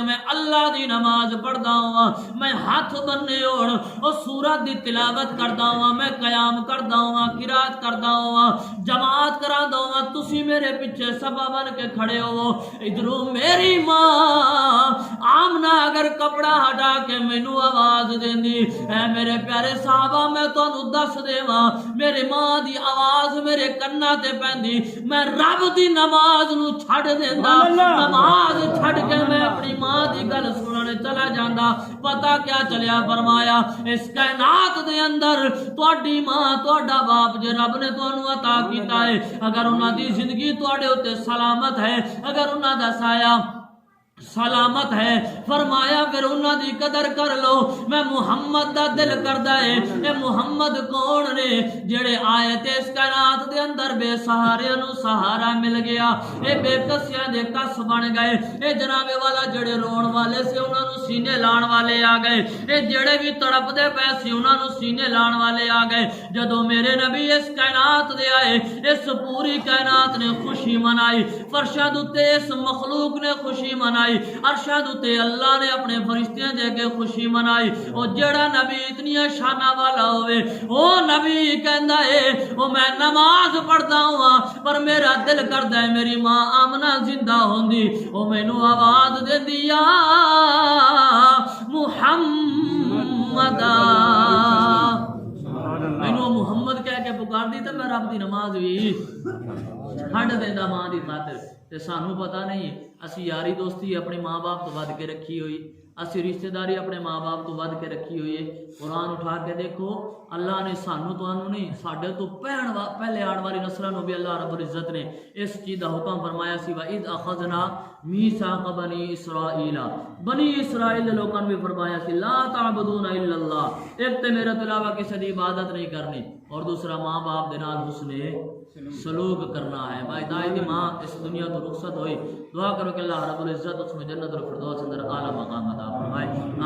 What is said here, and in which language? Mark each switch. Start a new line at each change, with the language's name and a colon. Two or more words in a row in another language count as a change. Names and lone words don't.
Punjabi: میں اللہ دی نماز پڑھدا ہوں میں ہاتھ بننے اور سورت دی تلاوت کردا ہوں میں قیام کردا ہوں قرات کردا ہوں جماعت کراندا ہوں تسی میرے پیچھے صفا بن کے کھڑے ہو ادھروں میری ماں آمنہ اگر کپڑا ہٹا کے مینوں آواز دیندی اے میرے پیارے صحابہ میں تانوں دس دیواں میری ماں دی آواز میرے کنا تے پیندی میں رب دی نماز نو چھڑ دیندا نماز چھڑ کے میں اپنی ماں دی گل سننے چلا جاندا پتہ کیا چلیا فرمایا اس کائنات دے اندر تہاڈی ماں تہاڈا باپ جے رب نے تانوں عطا کیتا ہے اگر انہاں دی زندگی تہاڈے اوتے سلامت ہے اگر انہاں دا سایہ سلامت ہے. فرمایا پھر انہاں دی قدر کر لو. میں محمد دا دل کردا ہے اے محمد کون نے جڑے آئے تے اس کائنات دے اندر بے سہاریاں نو سہارا مل گیا, اے بے کسیاں دے کس بن گئے, اے جناب والا جڑے رون والے سے انہاں نو سینے لان والے آ گئے, اے جڑے بھی تڑپ دے پے سی انہاں نو سینے لان والے آ گئے. جدوں میرے نبی اس کائنات دے آئے اس پوری کائنات نے خوشی منائی, فرشاں تے اس مخلوق نے خوشی منائی, ارشاد تے اللہ نے اپنے فرشتیاں دے کے خوشی منائی. او جڑا نبی اتنی شانہ والا ہوئے او نبی کہندا ہے او میں نماز پڑھدا ہوں پر میرا دل کردا ہے میری ماں آمنہ زندہ ہوندی, او مینوں آواز دیندی یا محمد, مینوں محمد کہہ کے پکار دی تے میں رب دی نماز بھی چھڈ دیندا ماں دی خاطر. تے سانوں پتہ نہیں اسی یاری دوستی اپنے ماں باپ تو ود کے رکھی ہوئی, اسی رشتہ داری اپنے ماں باپ تو ود کے رکھی ہوئی ہے. قرآن اٹھا کے دیکھو اللہ نے سانوں تانوں نہیں ساڈے تو پہلے آن والی نسلاں نو بھی اللہ رب العزت نے اس چیز دا حکم فرمایا سی
Arabic: وَإِذْ أَخَذْنَا مِيثَاقَ بَنِي إِسْرَائِيلَ,
Punjabi: بنی اسرائیل دے لوکاں نو بھی فرمایا سی
Arabic: لا تعبدون الا اللہ,
Punjabi: ایک تے میرے تو علاوہ کسی دی عبادت نہیں کرنی, اور دوسرا ماں باپ دے نال حسن سلوک کرنا ہے. باعدائے دی ماں اس دنیا تو رخصت ہوئی, دعا کرو کہ اللہ رب العزت اس میں جنت الفردوس اندر اعلیٰ مقام عطا فرمائے.